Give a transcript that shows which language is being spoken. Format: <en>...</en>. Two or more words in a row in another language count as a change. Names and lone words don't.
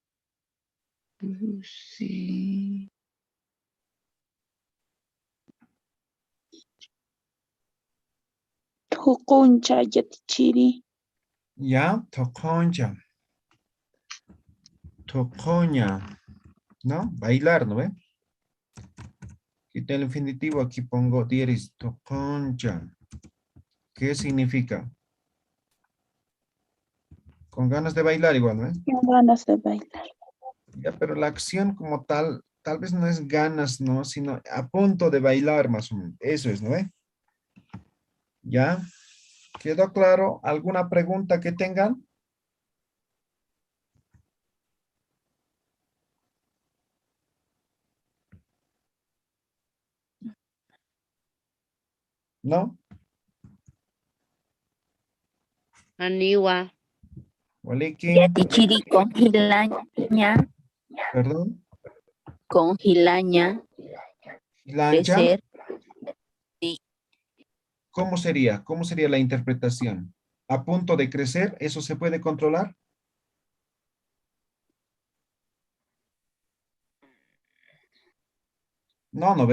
<ay>Cusi. Hukuncha yatichiri. Ya, toconcha. Tocoña.</ay> <es>¿No? Bailar, ¿no ve? Quita el infinitivo, aquí pongo diéresis, toconcha. ¿Qué significa? Con ganas de bailar igual, ¿no? Con ganas de bailar. Ya, pero la acción como tal vez no es ganas, ¿no? Sino a punto de bailar más o menos. Eso es, ¿no ve? ¿Ya? ¿Quedó claro? ¿Alguna pregunta que tengan? ¿No?</es> <ay>Aniwa. Waliki, Yatichiri con hilaña.</ay> <es>perdón.</es> <ay>Con hilaña. Lancha,</ay> <es>Crecer. Sí. ¿cómo sería? ¿Cómo sería la interpretación? ¿A punto de crecer? ¿Eso se puede controlar? No, ¿no ve?</es>